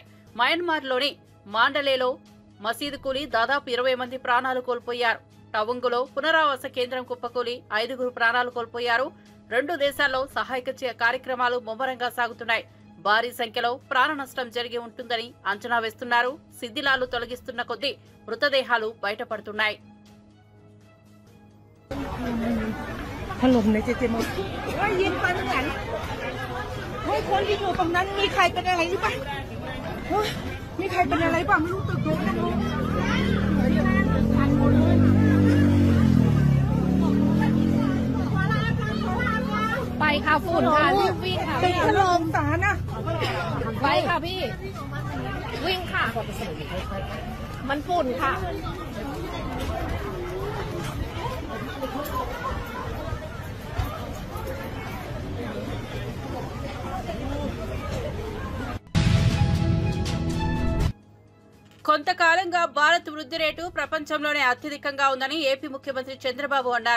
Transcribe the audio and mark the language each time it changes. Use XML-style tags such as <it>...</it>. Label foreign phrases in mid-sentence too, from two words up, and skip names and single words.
<te>మయన్మార్లోని మాండలేలో మసీదు కూలి దాదాపు 20 మంది ప్రాణాలు కోల్పోయారు. టవుంగులో పునరావాస కేంద్రం కుప్పకూలి 5 ప్రాణాలు కోల్పోయారు. 2 దేశాల్లో సహాయక కార్యక్రమాలు ముమ్మరంగా సాగుతున్నాయి. భారీ సంఖ్యలో ప్రాణ నష్టం జరిగి ఉంటుందని అంచనా వేస్తున్నారు. శిథిలాలు తొలగిస్తున్న కొద్దీ మృతదేహాలు బయటపడుతున్నాయి.</te> <th>ถล่มในเจเจมยิงไปเหมือนคนที่อยู่ตรงนั้นมีใครเป็นอะไรหรือเปล่ามีใครเป็นอะไรบ้างไม่รู้ตึกล้มนะ ไปค่ะฝุ่นค่ะรีบวิ่งค่ะ ตึกถล่มสารนะ ไปค่ะพี่วิ่งค่ะมันฝุ่นค่ะ</th> <te>కొంతకాలంగా భారత్ వృద్ధి రేటు ప్రపంచంలోనే అత్యధికంగా ఉందని ఏపీ ముఖ్యమంత్రి చంద్రబాబు అన్నారు.</te>